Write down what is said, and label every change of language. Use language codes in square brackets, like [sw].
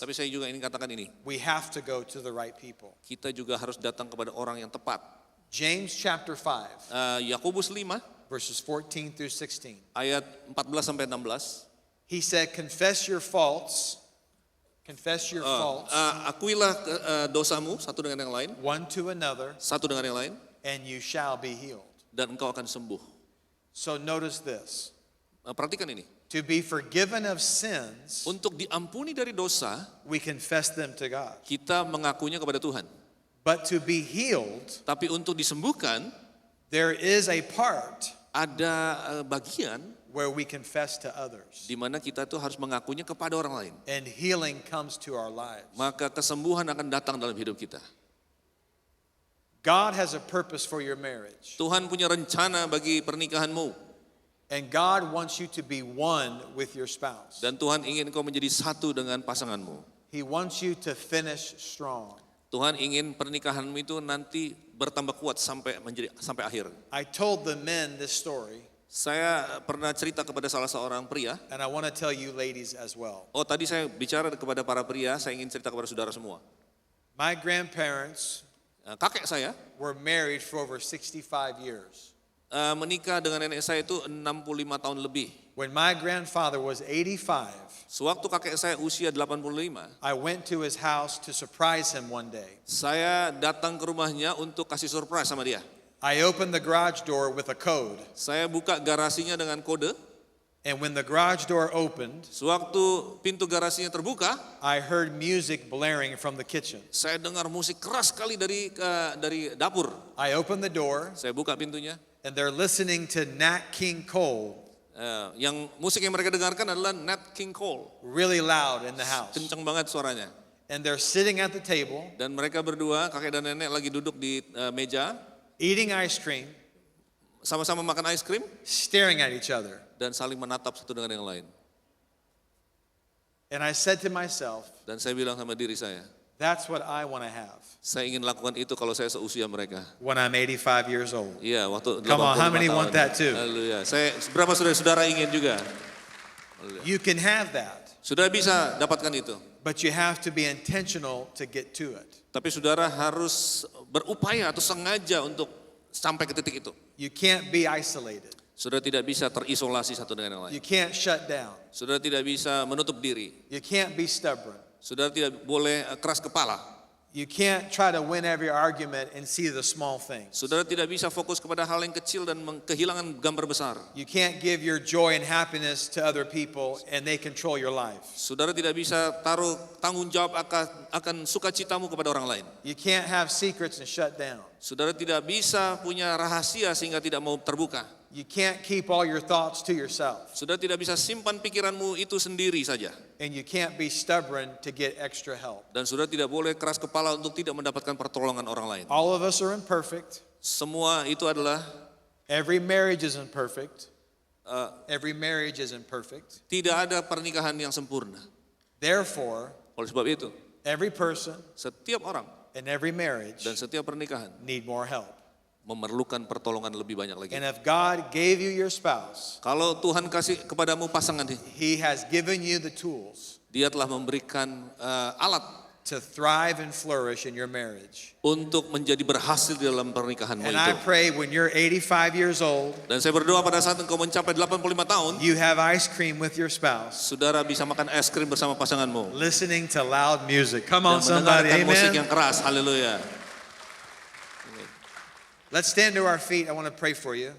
[id] Tapi saya juga ingin katakan ini, [en] We have to go to the right people. [id] kita juga harus datang kepada orang yang tepat. [en] James chapter 5, [id] Yakobus 5 [en] verses 14 through 16. [id] ayat 14 sampai 16. [en] He said, confess your faults Confess your faults [id] Akuilah dosamu satu dengan yang lain, [en] one to another, [id] satu dengan yang lain, [en] and you shall be healed. [id] dan engkau akan sembuh. [en] So notice this. [id] Perhatikan ini. [en] To be forgiven of sins, [id] Untuk diampuni dari dosa, [en] we confess them to God. [id] kita mengakunya kepada Tuhan. [en] But to be healed, [id] Tapi untuk disembuhkan, [en] there is a part [id] ada bagian [en] where we confess to others. [id] di mana kita tuh harus mengakunya kepada orang lain. [en] And healing comes to our lives. [id] Maka kesembuhan akan datang dalam hidup kita. [en] God has a purpose for your marriage. [id] Tuhan punya rencana bagi pernikahanmu. [en] And God wants you to be one with your spouse. [id] Dan Tuhan ingin kau menjadi satu dengan pasanganmu. [en] He wants you to finish strong. [id] Tuhan ingin pernikahanmu itu nanti bertambah kuat sampai akhir. [en] I told the men this story, [id] Saya pernah cerita kepada salah seorang pria. [en] and I want to tell you ladies as well. [id] Oh, tadi saya bicara kepada para pria, saya ingin cerita kepada saudara semua. [en] My grandparents [id] Kakek saya [en] were married for over 65 years. [id] menikah dengan nenek saya itu 65 tahun lebih. [en] When my grandfather was 85, [id] Sewaktu kakek saya usia 85, [en] I went to his house to surprise him one day. [id] saya datang ke rumahnya untuk kasih surprise sama dia. [en] I opened the garage door with a code, [id] Saya buka garasinya dengan kode. [en] and when the garage door opened, [id] Sewaktu pintu garasinya terbuka, [en] I heard music blaring from the kitchen. [id] saya dengar musik keras sekali dari dapur. [en] I opened the door, [id] Saya buka pintunya. [en] and they're listening to Nat King Cole [id] Yang musik yang mereka dengarkan adalah Nat King Cole. [en] really loud in the house. [id] Kencang banget suaranya. [en] And they're sitting at the table, [id] Dan mereka berdua, kakek dan nenek lagi duduk di meja, [en] eating ice cream, [id] sama-sama makan es krim, [en] staring at each other. [id] dan saling menatap satu dengan yang lain. [en] And I said to myself, [id] Dan saya bilang sama diri saya, [en] that's what I want to have [id] saya ingin lakukan itu kalau saya seusia mereka. [en] when I'm 85 years old. [id] Iya, waktu 85 [en] Come on, how many [id] tahun. [en] want that too? [id] Haleluya. Berapa saudara ingin juga? [en] You can have that, [id] Saudara bisa dapatkan itu. [en] but you have to be intentional to get to it. [id] Tapi saudara harus berupaya atau sengaja untuk sampai ke titik itu. [en] You can't be isolated. [id] Saudara tidak bisa terisolasi satu dengan yang lain. [en] You can't shut down. [id] Saudara tidak bisa menutup diri. [en] You can't be stubborn. [id] Saudara tidak boleh keras kepala. [en] You can't try to win every argument and see the small things. [id] Saudara tidak bisa fokus kepada hal yang kecil dan kehilangan gambar besar. [en] You can't give your joy and happiness to other people and they control your life. [id] Saudara tidak bisa taruh tanggung jawab akan sukacitamu kepada orang lain. [en] You can't have secrets and shut down. [id] Saudara tidak bisa punya rahasia sehingga tidak mau terbuka. [en] You can't keep all your thoughts to yourself. [id] Saudara tidak bisa simpan pikiranmu itu sendiri saja. [en] And you can't be stubborn to get extra help. [id] Dan saudara tidak boleh keras kepala untuk tidak mendapatkan pertolongan orang lain. [en] All of us are imperfect. [id] Semua itu adalah [en] Every marriage is imperfect. Every marriage is imperfect. [id] tidak ada pernikahan yang sempurna. [en] Therefore, [id] Oleh sebab itu, [en] every person [id] setiap orang [en] and every marriage [id] dan setiap pernikahan [en] need more help. [id] memerlukan pertolongan lebih banyak lagi. [en] And if God gave you your spouse, [id] Kalau Tuhan kasih kepadamu pasangan, [en] He has given you the tools [id] Dia telah memberikan alat [en] to thrive and flourish in your marriage. [id] untuk menjadi berhasil di dalam pernikahanmu itu. [en] I pray when you're 85 years old, [id] Dan saya berdoa pada saat engkau mencapai 85 tahun, [en] you have ice cream with your spouse, [id] saudara bisa makan es krim bersama pasanganmu. [en] listening to loud music. Come [id] Dan [en] on, somebody, [id] mendengarkan musik yang [en] amen. [id] keras. Haleluya. [en] Let's stand to our feet. I want to pray for you.